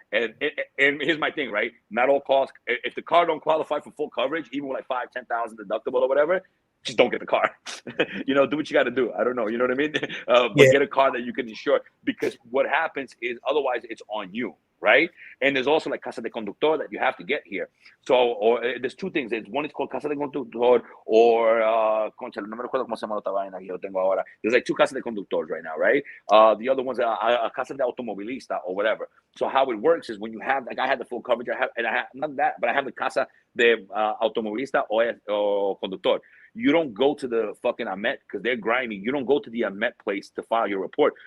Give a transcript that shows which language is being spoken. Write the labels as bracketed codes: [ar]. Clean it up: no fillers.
[en] And here's my thing, right? Not all cars. If the car don't qualify for full coverage, even with like 5,000, 10,000 deductible or whatever, just don't get the car. Do what you got to do. I don't know. You know what I mean? But get a car that you can insure, because what happens is otherwise it's on you. Right? And there's also like Casa de Conductor that you have to get here. So, or there's two things. One is called [es] Casa de Conductor or Concha, no me recuerdo cómo se llama otra vaina que yo tengo ahora. [en] There's like 2 Casa de Conductores right now, right? The other one's a Casa de Automovilista or whatever. So how it works is when you have, like I had the full coverage, I have not that, but I have the Casa de Automovilista or Conductor. You don't go to the fucking AMET because they're grimy. You don't go to the AMET place to file your report.